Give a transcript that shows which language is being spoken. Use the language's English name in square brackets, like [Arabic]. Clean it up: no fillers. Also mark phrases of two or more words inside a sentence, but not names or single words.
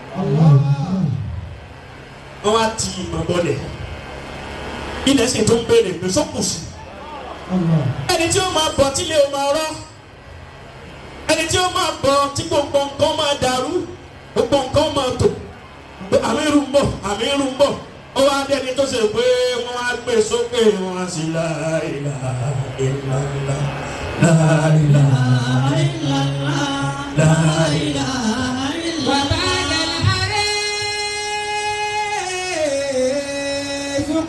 [Yoruba] wọ́n wá ti ìmọ̀ bọ́lẹ̀ ilẹ̀ sì tó ń béèrè pé sọ́kùsì ẹni tí ó máa bọ̀ tí ilé ó máa rọ́ ẹni tí ó máa bọ̀ tí gbogbo nǹkan máa dàrú gbogbo nǹkan máa tò Amiru ń bọ̀ Amiru ń bọ̀ ó wá dé ẹni tó ṣe pé wọ́n á gbé sókè wọn á sì [Arabic] لا إله إلا الله لا إله إلا الله لا إله إلا الله.